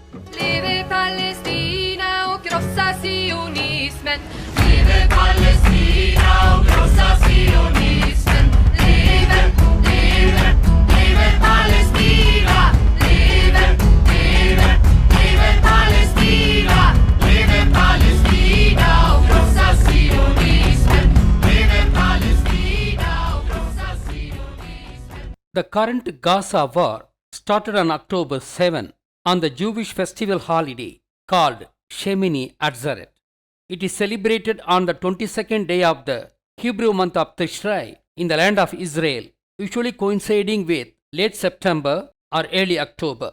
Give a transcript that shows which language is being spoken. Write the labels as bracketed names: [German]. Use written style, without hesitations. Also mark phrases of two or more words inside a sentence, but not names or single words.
[Swedish] Leve Palestina och krossa sionismen. Leve Palestina och krossa sionismen. Leve, leve, leve Palestina. Leve, leve, leve Palestina. Leve Palestina och krossa sionismen. Leve Palestina och krossa sionismen. [English] The current Gaza war started on October 7 on the Jewish festival holiday called Shemini Atzeret. It is celebrated on the 22nd day of the Hebrew month of Tishrei in the land of Israel, usually coinciding with late September or early October.